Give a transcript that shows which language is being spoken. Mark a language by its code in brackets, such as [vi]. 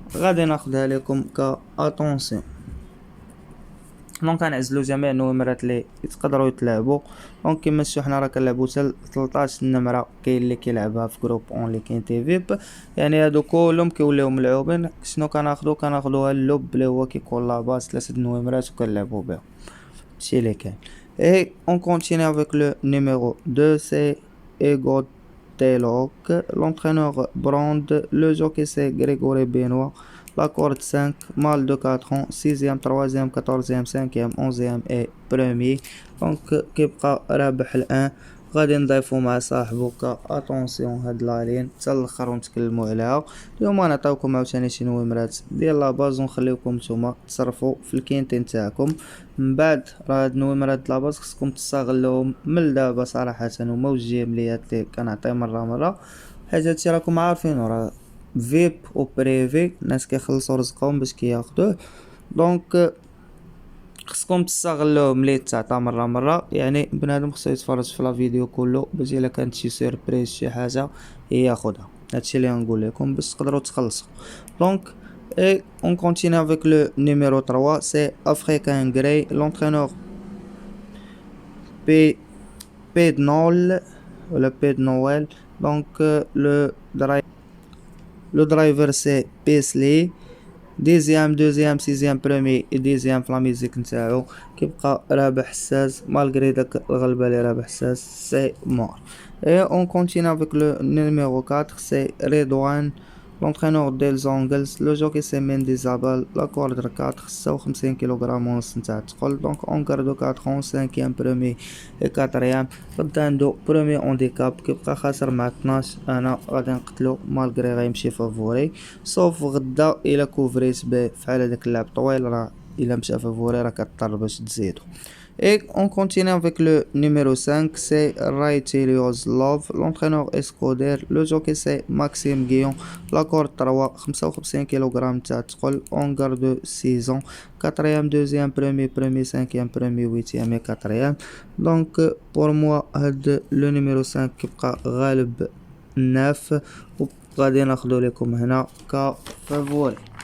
[ar] غادي ناخدها لكم ك اتونسيون. كنعزلو جميع النمرات اللي يتقدروا يتلعبوا. كما شفتوا حنا راه كنلعبوا حتى 13 نمره كاين اللي كيلعبها في جروب اونلي كينتي فيب، يعني هادو كلهم كيوليو ملعوبين. شنو كناخدوها اللوب اللي هو كيكون لاباس 3 نمرات وكنلعبوا بهم هادشي اللي كاين. [fr] اي اون كونتيني افيك لو نيميرو 2 سي ايغو تيلوك l'entraîneur Brand, le jockey c'est Grégory Benoît, la corde 5, mâle de 4 ans, 6e, 3e, 14e, 5e, 11e et premier. [ar] كيبقى رابح الان. غادي نضيفو مع صاحبو ك اتونسيون هاد لالين حتى الاخر ونتكلموا عليها. اليوم غنعطيوكم عاوتاني شي نومرات ديال لاباز ونخليوكم نتوما تصرفوا في الكينتي نتاعكم. من بعد راه هاد النومرات لاباز خصكم تستغلوهم من دابا صراحه، هما وجيه مليات اللي كنعطي مره حيت هادشي راكم عارفين راه فيب و بريفي، الناس كيخلصوا رزقهم باش كياخدوه. دونك خصكم تستغلوه ملي تعطى مرة يعني بنادم خصو يتفرج في لا فيديو كله باش الا كانت شي سيربريز شي حاجه ياخدها. هادشي اللي غنقول لكم باش تقدروا تخلصوا. [fr] دونك et on continue avec le numéro 3, c'est Africain Grey, l'entraîneur P P de Noël ou le P de Noël. Donc le driver c'est Paisley. deuxième sixième premier et deuxième [ar] في لا ميوزيك نتاعو كيبقى رابح حساس مالغري داك الغلبة اللي رابح حساس سي مور. [fr] et on continue avec le numéro 4, c'est Redouane, l'entraîneur des Angles. le jockey c'est Mendy Zabal, la corde 4 56 kg [ar] ونص نتاع الثقل. [fr] donc on garde 4 ans 5e premier et 4e. [ar] غدا عندو [fr] premier handicap [ar] كيبقى خاسر مع 12. انا غادي نقتلو مالغري غيمشي فافوري صوف غدا الا كوفريت به فحال هداك اللعب طويل راه الا مشى فافوري راه كضطر باش تزيدو. [fr] Et on continue avec le numéro 5, c'est Ray Telios Love, l'entraîneur Escoder. le jockey c'est Maxime Guillon, la corde 3 55 kg [ar] تاع الثقل. [fr] on garde 6 ans 4e deuxième premier 5e premier 8e et 4e. donc pour moi [ar] هاد [fr] le numéro 5 [ar] كيبقى غالب 9 وغادي ناخدو لكم هنا كفافوري.